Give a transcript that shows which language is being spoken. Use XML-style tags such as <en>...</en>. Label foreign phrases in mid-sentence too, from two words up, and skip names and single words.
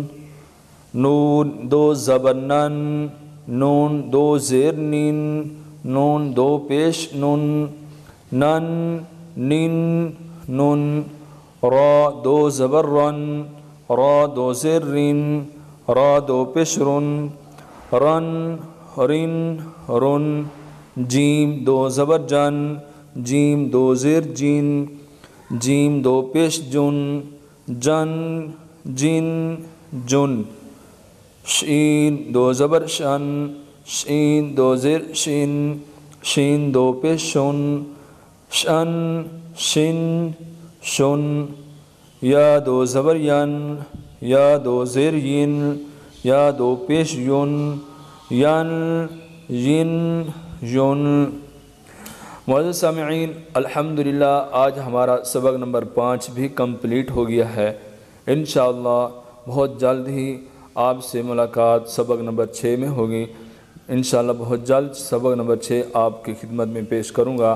<ur>نون دو زبر نن نون دو زیر نن نون دو پیش نن نن نن نن را دو زبر رن را دو زیر رن را دو پیش رن رن رن رن جیم دو زبر جن جیم دو زیر جن جیم دو پیش جن جن جن جن شین دو زبر شن شین دو زیر شن شین دو پیش شن شن شن شن یا دو زبر ین یا دو زیر ین یا دو پیش یون ین ین یون معزز سامعین الحمدللہ آج ہمارا سبق نمبر 5 بھی کمپلیٹ ہو گیا ہے۔ انشاءاللہ بہت جلد ہی آپ سے ملاقات سبق نمبر 6 میں ہوگی۔ انشاءاللہ بہت جلد سبق نمبر 6 آپ کی خدمت میں پیش کروں گا۔</ur>